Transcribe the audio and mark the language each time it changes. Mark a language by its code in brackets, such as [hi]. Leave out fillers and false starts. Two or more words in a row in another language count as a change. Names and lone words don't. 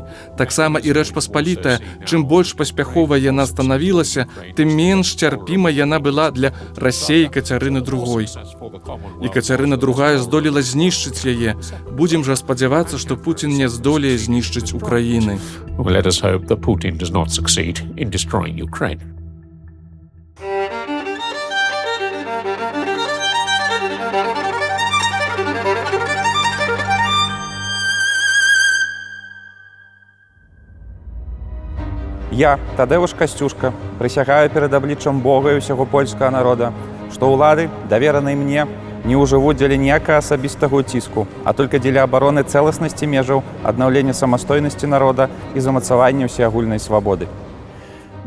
[be] Таксама і Рэч Паспалітая, чым больш паспяховая яна станавілася, тым менш цярпіма яна была для Расеі Кацярыны II. І Кацярына II здолела знішчыць яе. Будзем жа спадзявацца, што Пуцін не здолее знішчыць Украіны. [en] Let us hope that Putin does not succeed in destroying Ukraine. [be] Я, Тадэвуш Касцюшка, прысягаю перад абліччам Бога і ўсяго польскага народа, што ўлады, давераныя мне, не ўжывуць дзеля ніякага асабістага ўціску, а толькі дзеля абароны цэласнасці межаў, аднаўлення самастойнасці народа і замацавання ўсеагульнай свабоды.